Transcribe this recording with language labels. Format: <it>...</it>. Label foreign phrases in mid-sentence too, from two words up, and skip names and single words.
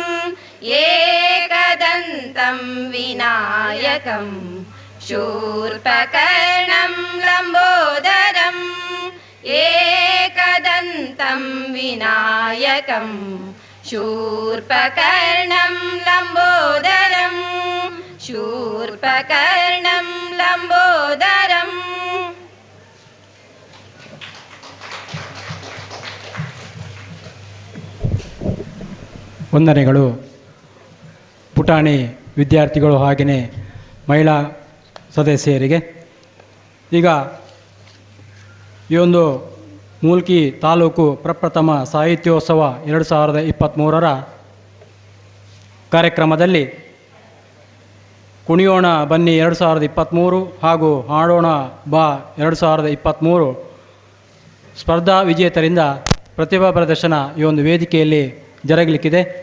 <sa>एकदन्तं विनायकं शूर्पकर्णं लम्बोदरं एकदन्तं विनायकं शूर्पकर्णं लम्बोदरं शूर्पकर्णं लम्बोदरम्</sa> <kn>ವಂದನೆಗಳು ಪುಟಾಣಿ ವಿದ್ಯಾರ್ಥಿಗಳು ಹಾಗೆಯೇ ಮಹಿಳಾ ಸದಸ್ಯರಿಗೆ. ಈಗ ಈ ಒಂದು ಮೂಲ್ಕಿ ತಾಲೂಕು ಪ್ರಪ್ರಥಮ ಸಾಹಿತ್ಯೋತ್ಸವ 2023ರ ಕಾರ್ಯಕ್ರಮದಲ್ಲಿ ಕುಣಿಯೋಣ ಬನ್ನಿ 2023 ಹಾಗೂ ಹಾಡೋಣ ಬಾ 2023 ಸ್ಪರ್ಧಾ ವಿಜೇತರಿಂದ ಪ್ರತಿಭಾ ಪ್ರದರ್ಶನ ಈ ಒಂದು ವೇದಿಕೆಯಲ್ಲಿ ಜರುಗಲಿಕ್ಕಿದೆ.</kn>